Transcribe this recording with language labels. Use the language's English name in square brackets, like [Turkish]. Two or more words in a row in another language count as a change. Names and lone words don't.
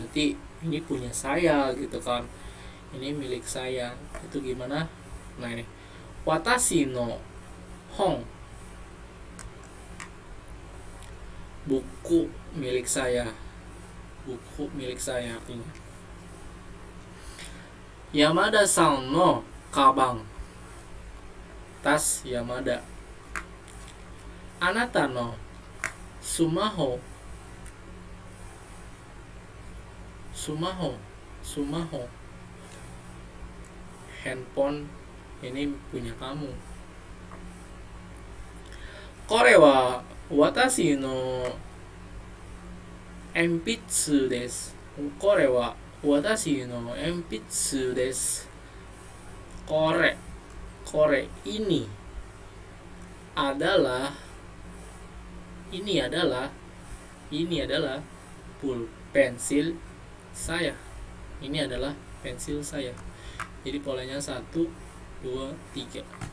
[Indonesian] Berarti ini punya saya gitu kan, ini milik saya. Itu gimana? Nah ini [Japanese] 私の本, [Indonesian] buku milik saya, buku milik saya artinya. [Japanese] 山田さんのかばん, [Indonesian] tas Yamada. [Japanese] あなたのスマホ、スマホ, [Indonesian] handphone ini punya kamu. [Japanese] これは私の鉛筆です. これは私の鉛筆です. [Indonesian] Kore ini adalah pensil saya. Ini adalah pensil saya. Jadi polanya 1, 2, 3.